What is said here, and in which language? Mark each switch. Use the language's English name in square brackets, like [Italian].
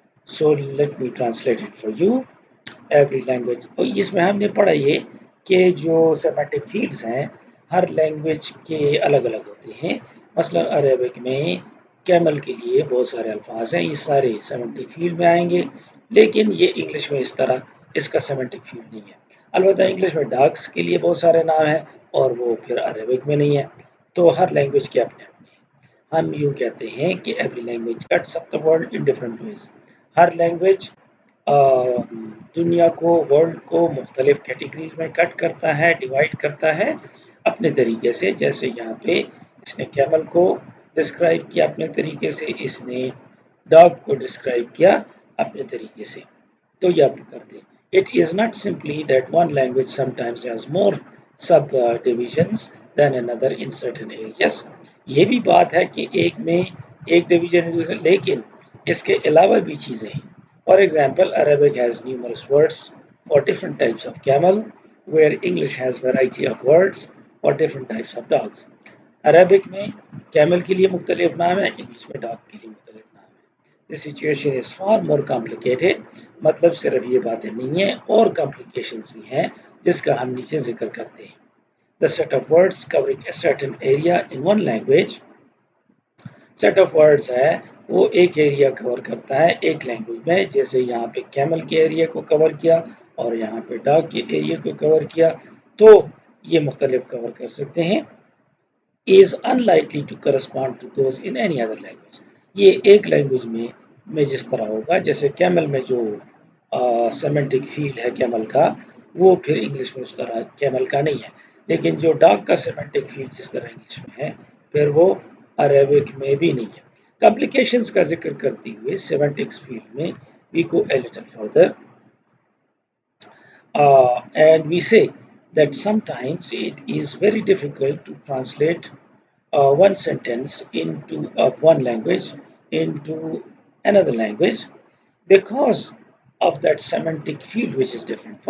[English] So let me translate it for you. [Hindi] Every language, और इसमें हमने पढ़ा ये कि जो सेमेंटिक फील्ड्स हैं हर लैंग्वेज के अलग अलग होते हैं. मसलन अरेबिक में कैमल के लिए बहुत सारे अल्फाज हैं, ये सारे सेमेंटिक फील्ड में आएंगे, लेकिन ये इंग्लिश में इस तरह इसका सेमेंटिक फील्ड नहीं है. अलबत्ता इंग्लिश में डॉग्स के लिए बहुत सारे नाम हैं और वो फिर अरेबिक में नहीं है. तो हर लैंग्वेज के अपने अपने हैं. हम यूँ कहते हैं कि every language cuts up the world in different ways. हर language दुनिया को, वर्ल्ड को मुख्तलिफ कैटेगरीज में कट करता है, डिवाइड करता है अपने तरीके से. जैसे यहाँ पे इसने कैमल को डिस्क्राइब किया अपने तरीके से, इसने डॉग को डिस्क्राइब किया अपने तरीके से. तो ये आप करते हैं. [English] It is not simply that one language sometimes has more sub divisions than another in certain areas. [Hindi] ये भी बात है कि एक में एक डिवीजन है दूसरे, लेकिन इसके अलावा भी चीज़ें हैं. [English] For example, Arabic has numerous words for different types of camel, where English has variety of words for different types of dogs. [Hindi] Arabic में camel के लिए मुख्तलिफ नाम है, English में dog के लिए मुख्तलिफ नाम है. [English] The situation is far more complicated. [Hindi] मतलब सिर्फ ये बातें नहीं हैं, और complications भी हैं जिसका हम नीचे जिक्र करते हैं. [English] The set of words covering a certain area in one language. [Hindi] Set of words है वो एक एरिया कवर करता है एक लैंग्वेज में. जैसे यहाँ पे कैमल के एरिया को कवर किया और यहाँ पे डॉग के एरिया को कवर किया, तो ये मुख्तलिफ कवर कर सकते हैं. [English] Is unlikely to correspond to those in any other language. [Hindi] ये एक लैंग्वेज में जिस तरह होगा, जैसे कैमल में जो सेमेंटिक फील्ड है कैमल का, वो फिर इंग्लिश में उस तरह कैमल का नहीं है. लेकिन जो डॉग का सेमेंटिक फील्ड जिस तरह इंग्लिश में है, फिर वो अरेबिक में भी नहीं है. [English] Complications का जिक्र करते हुए semantics field में we go a little further, and we say that sometimes it is very difficult to translate one sentence into one language into another language because of that semantic field which is different.